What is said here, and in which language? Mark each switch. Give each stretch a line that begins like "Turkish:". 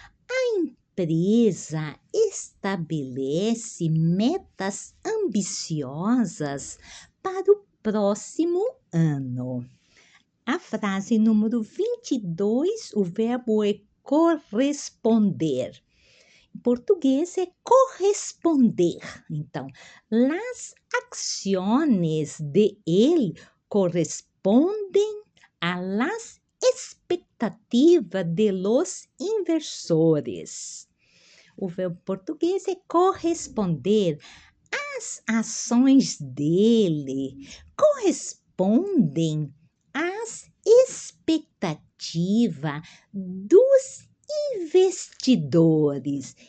Portuguese: A empresa estabelece metas ambiciosas para o próximo ano. A frase número 22, o verbo é corresponder. Em português é corresponder.
Spanish: Então, las acciones de él corresponden a las expectativas de los inversores.
Portuguese: O verbo português é corresponder. As ações dele correspondem às expectativas dos investidores.